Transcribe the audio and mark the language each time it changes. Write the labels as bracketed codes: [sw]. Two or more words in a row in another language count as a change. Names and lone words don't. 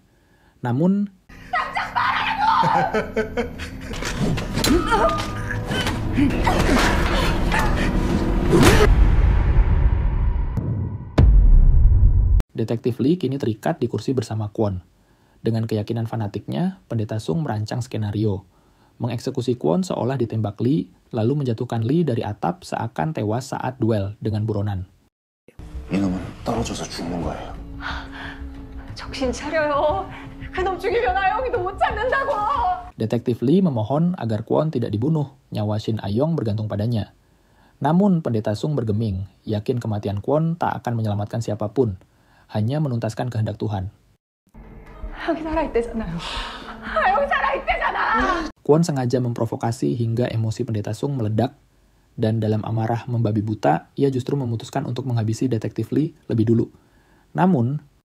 [id] Namun, Detektif Lee kini terikat di kursi bersama Kwon. Dengan keyakinan fanatiknya, Pendeta Sung merancang skenario. Mengeksekusi Kwon seolah ditembak Lee, lalu menjatuhkan Lee dari atap seakan tewas saat duel dengan buronan. [ko] 이놈은 떨어져서 죽는 거예요. 정신 차려요. 그놈 죽이면 아영이도 못 찾는다고. [id] Detektif Lee memohon agar Kwon tidak dibunuh, nyawa Shin Ayong bergantung padanya. Namun Pendeta Sung bergeming, yakin kematian Kwon tak akan menyelamatkan siapapun, hanya menuntaskan kehendak Tuhan. [ko] 아영이 살아있대잖아요. 아영이 살아있대잖아. [id] Kwon sengaja memprovokasi hingga emosi Pendeta Sung meledak, dan dalam amarah membabi buta, ia justru memutuskan untuk menghabisi Detektif Lee lebih dulu. Namun,